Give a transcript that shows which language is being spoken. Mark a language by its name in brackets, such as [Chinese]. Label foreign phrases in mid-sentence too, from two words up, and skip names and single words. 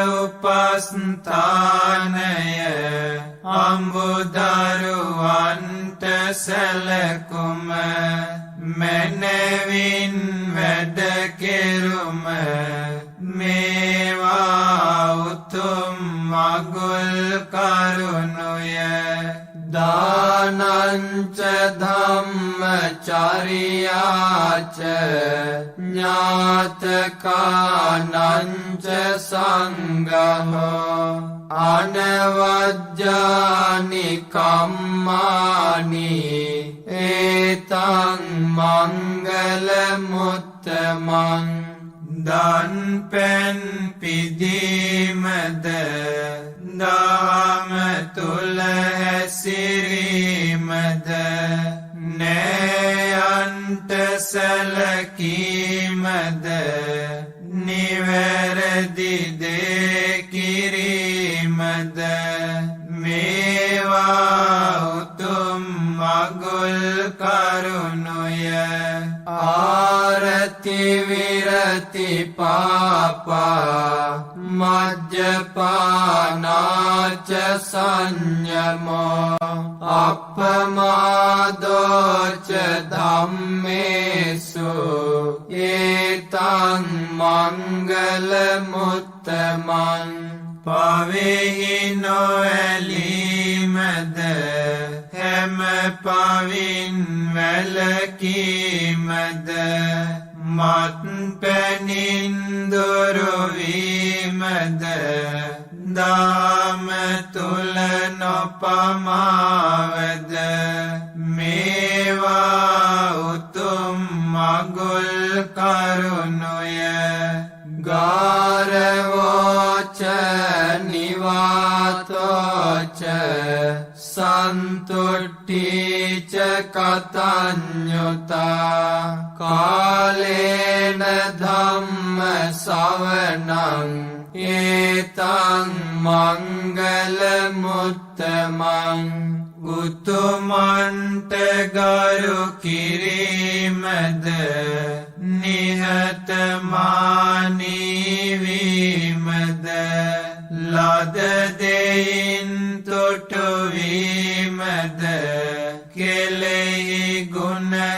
[Sinhala] උපස්ථානය අඹුදරුවන්ට සැලකුම මැනවින් වැඩ කෙරුම මේවා උතුම් මගුල් කරුණුය දානංච [Pali] ධම්මචරියාච ඥාතකානංච සංඝෝ අනවජ්ජානි කම්මානි ඒතං මංගල මුත්තමං [Sinhala] දන් පැන් පිදීමද දාම තුල හැසිරීමද නෑයන්ට සැලකීමද නිවැරදි දේ කිරීමද මේවා උතුම් මගුල් කරුණුය [Pali] ආරති විරති පාපා මජ්ජපානාච සංයමෝ අප්පමාදෝච ධම්මේසු ඒතං මංගල මුත්තමං පවෙහි [Sinhala] නොඇලීමද හැම පවින් වැළකීමද මත් පැනින් දුරුවීමද දාම තුල නොපමාවද මේවා උතුම් මගුල් කරුණුය [Pali] ගාරවෝච නිවාතෝච සන්තුට්ඨීච කතඤ්ඤුතා කාලේන ධම්ම සවනං ඒතං මංගල මුත්තමං [Sinhala] උතුමන්ට ගරු කිරීමද නිහතමානී වීමද ලද දෙයින් තොටු වීමද කෙලෙහි ගුණ